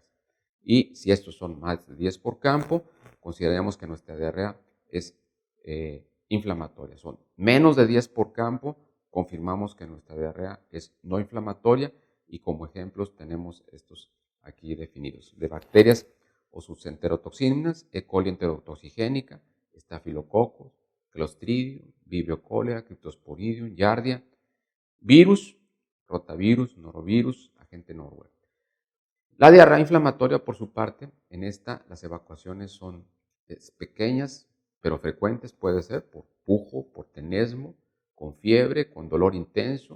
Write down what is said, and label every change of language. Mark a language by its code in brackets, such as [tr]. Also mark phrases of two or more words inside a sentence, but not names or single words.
[es] Y si estos son más de 10 por campo, consideramos que nuestra diarrea es inflamatoria. Son menos de 10 por campo, confirmamos que nuestra diarrea es no inflamatoria, y como ejemplos tenemos estos aquí definidos: de bacterias o sus enterotoxinas, E. coli enterotoxigénica, Staphylococcus, Clostridium, Vibrio cholera, Cryptosporidium, Giardia, virus, rotavirus, norovirus, agente Norwell. La diarrea inflamatoria, por su parte, en esta las evacuaciones son pequeñas pero frecuentes. Puede ser por pujo, por tenesmo, con fiebre, con dolor intenso.